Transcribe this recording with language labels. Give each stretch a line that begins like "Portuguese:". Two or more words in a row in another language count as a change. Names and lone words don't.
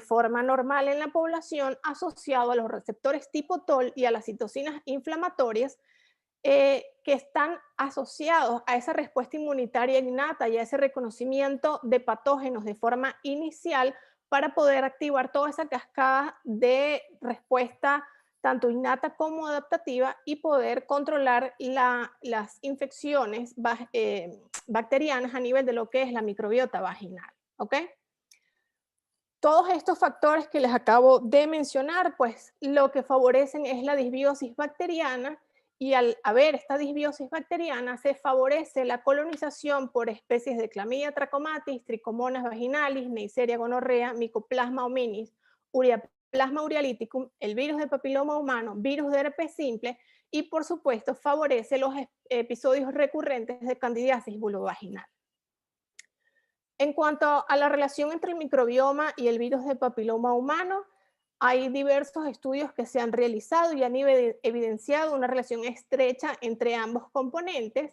Spanish: forma normal en la población asociado a los receptores tipo TOL y a las citocinas inflamatorias que están asociados a esa respuesta inmunitaria innata y a ese reconocimiento de patógenos de forma inicial para poder activar toda esa cascada de respuesta tanto innata como adaptativa y poder controlar las infecciones bacterianas a nivel de lo que es la microbiota vaginal. ¿Ok? Todos estos factores que les acabo de mencionar, pues lo que favorecen es la disbiosis bacteriana y al haber esta disbiosis bacteriana se favorece la colonización por especies de Chlamydia trachomatis, Trichomonas vaginalis, Neisseria gonorrea, Mycoplasma hominis, Ureaplasma urealyticum, el virus de papiloma humano, virus de herpes simple y por supuesto favorece los episodios recurrentes de candidiasis vulvovaginal. En cuanto a la relación entre el microbioma y el virus de papiloma humano, hay diversos estudios que se han realizado y han evidenciado una relación estrecha entre ambos componentes.